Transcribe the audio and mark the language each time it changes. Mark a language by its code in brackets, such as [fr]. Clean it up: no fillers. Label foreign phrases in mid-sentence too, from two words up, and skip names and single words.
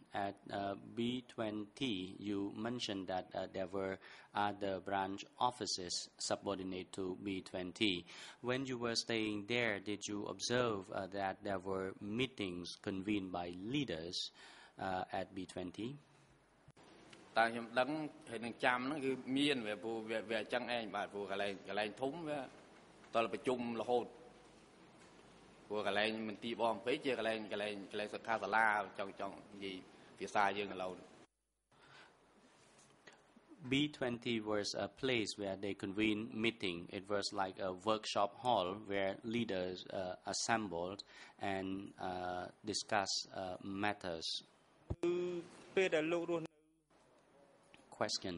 [en] At B20, you mentioned that there were other branch offices subordinate to B20. When you were staying there, did you observe that there were meetings convened by leaders at B20? [km] តែខ្ញុំដឹងហើយនឹងចាំហ្នឹងគឺមានវាព្រោះវាអញ្ចឹងឯងបាទព្រោះកន្លែងធំវាតលប្រជុំរហូតព្រោះកន្លែងមន្ទីរបងពេកជាកន្លែងសិក្ខាសាលាចង់និយាយភាសាយើងឥឡូវ [en] B20 was a place where they convened meeting. It was like a workshop hall where leaders assembled and discuss matters. Question.